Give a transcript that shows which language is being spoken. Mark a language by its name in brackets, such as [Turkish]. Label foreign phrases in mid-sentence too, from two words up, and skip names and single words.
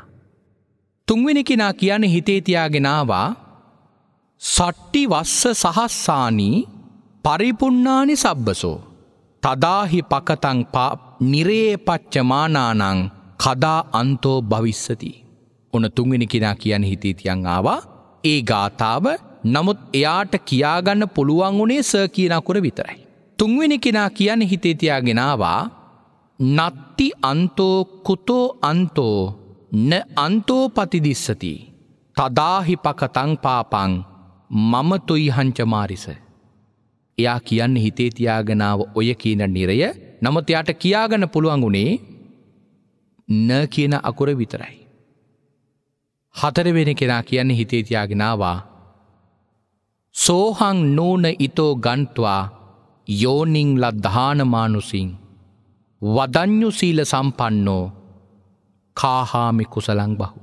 [Sinhala] තුන්වෙනි කෙනා කියන්නේ හිතේ තියාගෙන ආවා [Pali] සට්ටි වස්ස සහස්සානි පරිපුන්නානි සබ්බසෝ තදාහි පකතං නිරේ පච්චමානානං කදා අන්තෝ භවිස්සති. [Sinhala] ඔන්න තුන්වෙනි කෙනා කියන්නේ හිතේ තියන් ආවා ඒ ගාථාව. නමුත් එයාට කියාගන්න පුළුවන් උනේ ස කියන අකුර විතරයි. තුන්වෙනි කෙනා කියන්නේ හිතේ තියාගෙන ආවා [Pali] නත්ති අන්තෝ කුතෝ අන්තෝ න අන්තෝ පතිදිස්සති තදාහි පකතං පාපං මම තුයිහංච මාරිස. [Sinhala] එයා කියන්නේ හිතේ තියාගෙන ආව ඔය කියන නිරය. නමුත් එයාට කියාගන්න පුළුවන් උනේ න කියන අකුර විතරයි. හතරවෙනි කෙනා කියන්නේ හිතේ තියාගෙන ආවා [Pali] සෝහං නූන ඉතෝ ගන්්වා යෝනිං ලද්ධානමානුසින් වදඤ්ඤු සීල සම්පන්නෝ කාහාමි කුසලං බහු.